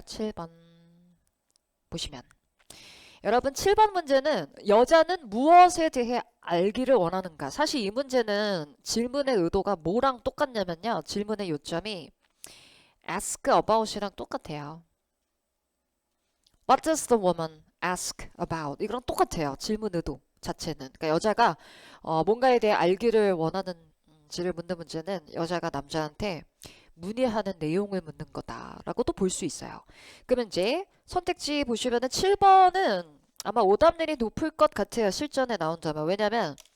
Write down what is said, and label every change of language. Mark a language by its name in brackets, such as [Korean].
[Korean] 7번 보시면. 여러분, 7번 문제는 여자는 무엇에 대해 알기를 원하는가? 사실 이 문제는 질문의 의도가 뭐랑 똑같냐면요. 질문의 요점이 ask about이랑 똑같아요. [English] What does the woman ask about? [Korean] 이거랑 똑같아요. 질문 의도 자체는. 그러니까 여자가 뭔가에 대해 알기를 원하는지를 묻는 문제는 여자가 남자한테 문의하는 내용을 묻는 거다라고도 볼 수 있어요. 그러면 이제 선택지 보시면은 7번은 아마 오답률이 높을 것 같아요. 실전에 나온다면. 왜냐면